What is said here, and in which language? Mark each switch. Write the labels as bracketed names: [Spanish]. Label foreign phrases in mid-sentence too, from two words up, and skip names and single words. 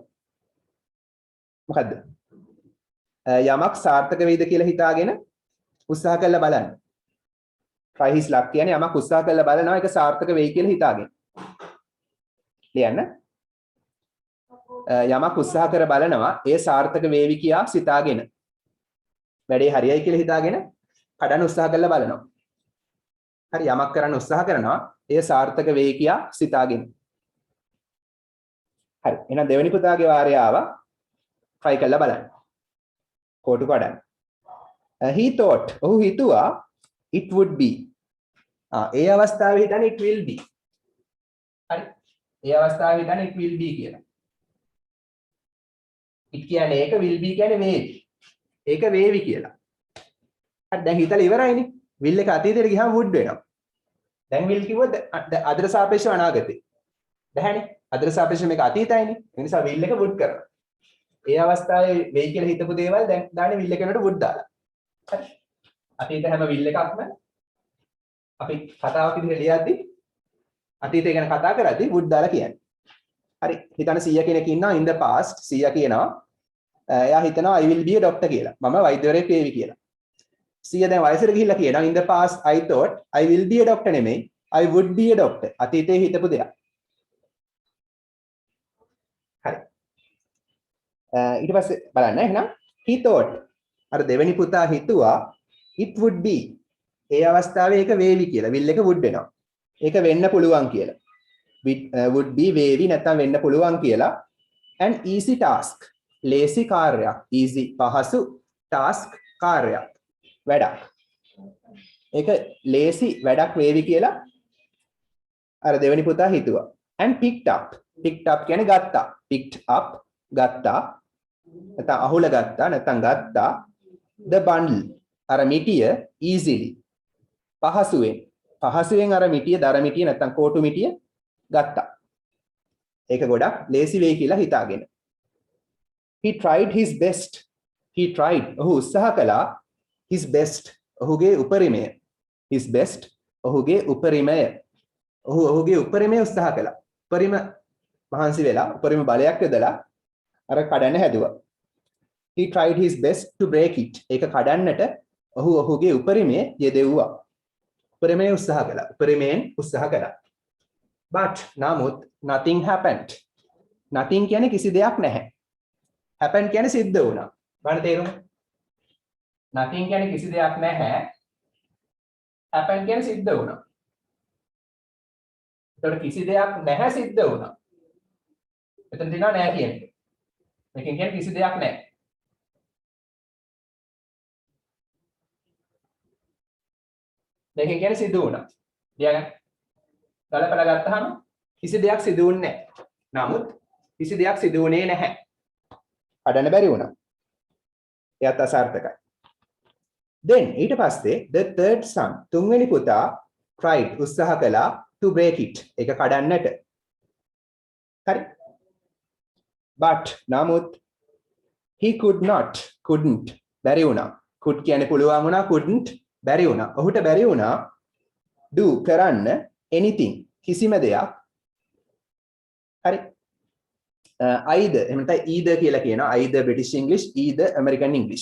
[Sinhala] මොකද්ද? යමක් සාර්ථක වෙයිද කියලා හිතාගෙන උත්සාහ කරලා බලන්න. [English] try his luck [Sinhala] කියන්නේ යමක් උත්සාහ කරලා බලනවා ඒක සාර්ථක වෙයි කියලා හිතාගෙන. ලියන්න. යමක් උත්සාහ කර බලනවා ඒ සාර්ථක වේවි කියා සිතාගෙන. වැඩේ හරියයි කියලා හිතාගෙන කඩන්න උත්සාහ කරලා බලනවා. හරි යමක් කරන්න උත්සාහ කරනවා ඒ සාර්ථක වෙයි කියා සිතාගෙන. හරි එහෙනම් දෙවෙනි පුතාගේ වාරය ආවා. try කරලා බලන්න. කෝටු කඩන්න. [English] he thought [Sinhala] ඔහු හිතුවා [English] it would be. [Sinhala] ඒ අවස්ථාවේ හිතන්නේ [English] it will be. [Sinhala] හරි. ඒ අවස්ථාවේ හිතන්නේ [English] it will be [Sinhala] කියලා. it කියන්නේ ඒක, [English] will be [Sinhala] කියන්නේ වේවි. ඒක වේවි කියලා. හරි දැන් හිතලා ඉවරයිනේ. will එක අතීතයට ගියාම would වෙනවා. දැන් will කිව්වොත් අදට සාපේක්ෂව අනාගතේ. බැහැනේ. අදට සාපේක්ෂව මේක අතීතයිනේ. ඒ නිසා will එක would කරනවා. ඒ අවස්ථාවේ වෙයි කියලා හිතපු දේවල් දැන් දාන්නේ will එක වෙනකොට would දාලා. හරි. අතීත හැම will එකක්ම අපි කතාවක් විදිහට ලියද්දි අතීතය ගැන කතා කරද්දි would දාලා කියන්නේ. හරි. හිතන්න 100 කෙනෙක් ඉන්නවා [English] in the past [Sinhala] 100 කියනවා. එයා හිතනවා [English] I will be a doctor කියලා. [Sinhala] මම වෛද්‍යවරයෙක් වෙවි කියලා. 100 දැන් වයසට ගිහිල්ලා කියනවා [English] in the past I thought I will be a doctor [Sinhala] නෙමෙයි [English] I would be a doctor. [Sinhala] අතීතයේ හිතපු දෙයක්. හරි. ඊට පස්සේ බලන්න එහෙනම් [English] he thought [Sinhala] අර දෙවෙනි පුතා හිතුවා [English] it would be [Sinhala] ඒ අවස්ථාවේ ඒක වේවි කියලා. will එක would වෙනවා. ඒක වෙන්න පුළුවන් කියලා. [English] would be [Sinhala] වේවි නැත්නම් වෙන්න පුළුවන් කියලා. [English] an easy task lazy කාර්යයක්. [Sinhala] easy පහසු task කාර්යයක්. වැඩක්. ඒක lazy වැඩක් වේවි කියලා අර දෙවෙනි පුතා හිතුවා. [English] and picked up [Sinhala] කියන්නේ ගත්තා. [English] picked up ගත්තා. [Sinhala] නැත්නම් අහුල ගත්තා නැත්නම් ගත්තා. [English] the bundle [Sinhala] අර මිටිය easily පහසුවෙන් අර මිටිය දර මිටිය නැත්නම් කෝටු මිටිය ගත්තා. ඒක ගොඩක් lazy වෙයි කියලා හිතාගෙන. [English] he tried his best. [Sinhala] ඔහු උත්සාහ කළා [English] his best [Sinhala] ඔහුගේ උපරිමය. [English] his best [Sinhala] ඔහුගේ උපරිමය. ඔහුගේ උපරිමය උත්සාහ කළා. උපරිම මහන්සි වෙලා උපරිම බලයක් යොදලා අර කඩන්න හැදුවා. [English] he tried his best to break it. [Sinhala] ඒක කඩන්නට ඔහුගේ උපරිමය යෙදෙව්වා. උපරිමය උත්සාහ කළා. උපරිමයෙන් උත්සාහ කළා. [English] but නමුත් nothing happened. [Sinhala] nothing කියන්නේ කිසි දෙයක් නැහැ. happen කියන්නේ සිද්ධ වුණා. බලන්න තේරුම? nothing කියන්නේ කිසි දෙයක් නැහැ. happen කියන්නේ සිද්ධ වුණා. ඒතකොට කිසි දෙයක් නැහැ සිද්ධ වුණා. එතන තියෙනවා නැහැ කියන්නේ. මේකෙන් කියන්නේ කිසි දෙයක් නැහැ. මේකෙන් කියන්නේ සිදු වුණා. ලියගන්න. ගලපලා ගත්තාම කිසි දෙයක් සිදු වුණේ නැහැ. නමුත් කිසි දෙයක් සිදු වුණේ නැහැ. හදන්න බැරි වුණා. එයත් අසාර්ථකයි. then ඊට පස්සේ [English] the third son [Sinhala] තුන්වෙනි පුතා tried උත්සාහ කළා [English] to break it. [Sinhala] ඒක කඩන්නට. හරි. but නමුත් [English] he couldn't [Sinhala] බැරි වුණා. could කියන්නේ පුළුවන් වුණා, couldn't බැරි වුණා. ඔහුට බැරි වුණා do කරන්න anything කිසිම දෙයක්. හරි. either එහෙම නැත්නම් either කියලා කියනවා. [English] either British English, either American English.